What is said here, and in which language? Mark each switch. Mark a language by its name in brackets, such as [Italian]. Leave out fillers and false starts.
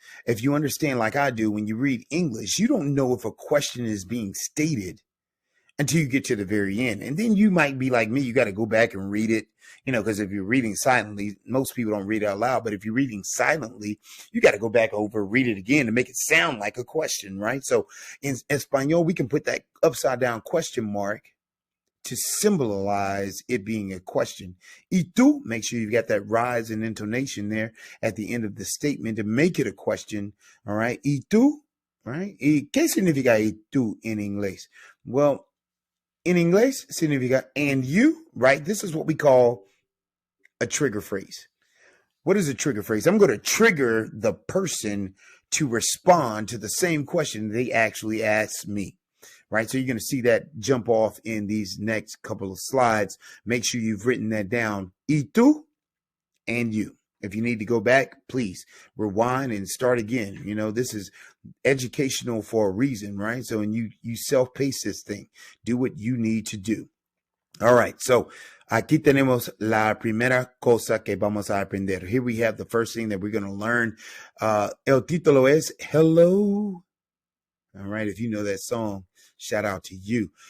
[English] If you understand like I do, when you read English, you don't know if a question is being stated until you get to the very end. And then you might be like me, you got to go back and read it, because if you're reading silently, most people don't read out loud, but if you're reading silently, you got to go back over, read it again to make it sound like a question, right? So in Espanol, we can put that upside down question mark to symbolize it being a question. [Spanish] Y tú, [English] make sure you've got that rise in intonation there at the end of the statement to make it a question, all right? [Spanish] Y tú, right? ¿Y qué significa y tú en inglés? [English] Well, in English, significa and you, right? This is what we call a trigger phrase. What is a trigger phrase? I'm going to trigger the person to respond to the same question they actually asked me, right? So you're going to see that jump off in these next couple of slides. Make sure you've written that down. Y tú and you. If you need to go back, please rewind and start again. This is educational for a reason, right? So, and you self-pace this thing. Do what you need to do. All right. [Spanish] So aquí tenemos la primera cosa que vamos a aprender. [English] Here we have the first thing that we're going to learn. [Spanish] El título es Hello. [English] All right. If you know that song, shout out to you.